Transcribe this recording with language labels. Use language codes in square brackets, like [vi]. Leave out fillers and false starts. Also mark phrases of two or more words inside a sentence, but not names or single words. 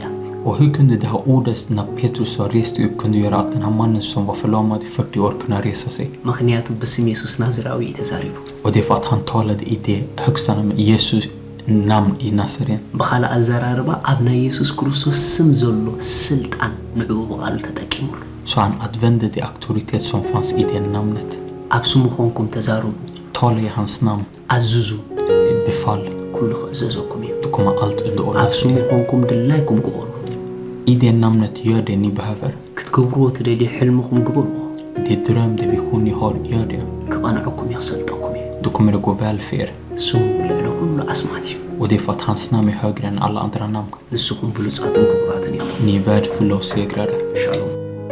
[sv] Och hur kunde det här ordet när Petrus sa res dig upp kunde göra att den här mannen som var förlamad i 40 år kunna resa sig? [ti] ምክንያቱ ብስም ኢየሱስ ናዝራዊ እዩ ተዛሪቡ [sv] Och det är för att han talade i det högsta namnet, Jesus namn i Nazaren. [ti] ብኻልእ ኣዘራርባ ኣብ ናይ ኢየሱስ ክርስቶስ ስም ዘሎ ስልጣን ንዕኡ ብቓሉ ተጠቂሙሉ [sv] Så han använde det auktoritet som fanns i det namnet. [ti] ኣብ ስሙ ኾንኩም ተዛረቡ [sv] Tala i hans namn, [ti] ኣዝዙ [sv] befall. [ti] ኩሉ ክእዘዘኩም እዩ [sv] Då kommer allt under [ti] ኣብ ስሙ [sv] ordning. [ti] ኾንኩም ድላይኩም ግበሩ [sv] I det namnet gör det ni behöver. [ti] ክትገብርዎ ትደልዩ ሕልምኹም ግበርዎ [sv] Det dröm, det vision ni har, gör det. [ti] ክቐንዐኩም እዩ ክሰልጠኩም እዩ [sv] Då kommer det gå väl för er. [ti] ስሙ ልዕሊ ኩሉ ኣስማት እዩ [sv] Och det är för att hans namn är högre än alla andra namn. [ti] ንስኹም ብሉፃትን ክቡራትን እዮም [sv] Ni är värdefulla och segrare. ሻሎም